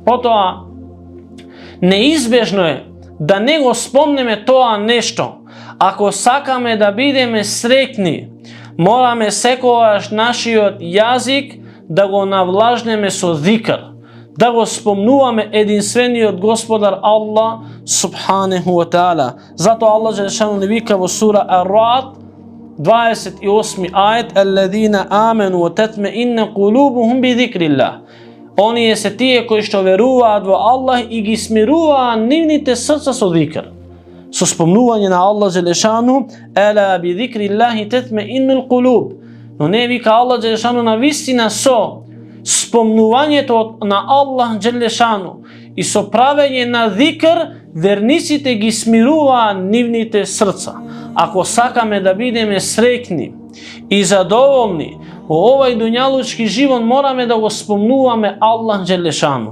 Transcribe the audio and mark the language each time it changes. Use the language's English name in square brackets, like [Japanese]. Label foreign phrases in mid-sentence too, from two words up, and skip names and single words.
[Macedonian] Потоа, неизбежно е да не го спомнеме тоа нешто. Ако сакаме да бидеме среќни, мораме секогаш нашиот јазик да го навлажнеме со зикр, да го спомнуваме единствениот Господар Аллах [Arabic] سبحانه وتعالى. [Macedonian] Затоа Аллах Джелешану ни вика во сура Ар-Раъд 28 ајет: [Arabic] الذين آمنوا وتطمئن قلوبهم بذكر الله. [Macedonian] Оние се тие кои што веруваат во Аллах и ги смируваат нивните срца со зикр, со спомнување на Аллах Джелешану. [Arabic] ألا بذكر الله تطمئن القلوب. [Macedonian] Но не вика Аллах Джелешану на вистина со спомнувањето на Аллах Джелешану и со правење на зикр верниците ги смируваат нивните срца. Ако сакаме да бидеме среќни и задоволни во овој дуњалучки живот, мораме да го спомнуваме Аллах Джелешану.